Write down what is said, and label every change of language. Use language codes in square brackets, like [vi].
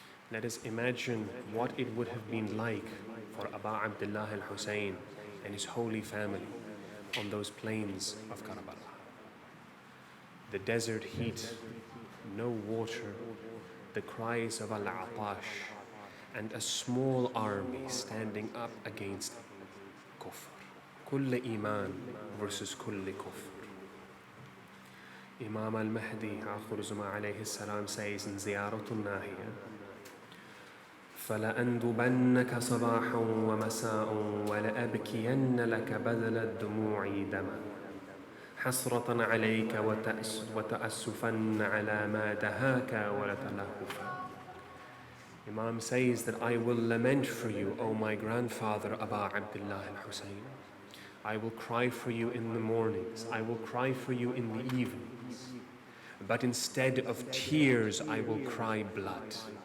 [en] Let us imagine what it would have been like for Aba Abdullah al-Husain and his holy family on those plains of Karbala. The desert heat, no water, the cries of al-Atash, and a small army standing up against kufr. Kull iman versus kull kufr. [ar] Imam al-Mahdi Akhir Zuma alayhi salam [en] says in [ar] Ziyaratun Nahiya, فَلَأَنْدُبَنَّكَ صَبَاحًا وَمَسَاءً وَلَأَبْكِيَنَّ لَكَ بَذْلَ الدُّمُوعِ دَمًا حَسْرَةً عَلَيْكَ وَتَأَسُّفًا عَلَى مَا دَهَاكَ وَلَتَلَهُفًا. [en] Imam says that I will lament for you, O my grandfather Aba Abdullah al-Husain. I will cry for you in the mornings, I will cry for you in the evenings, but instead of tears I will cry blood.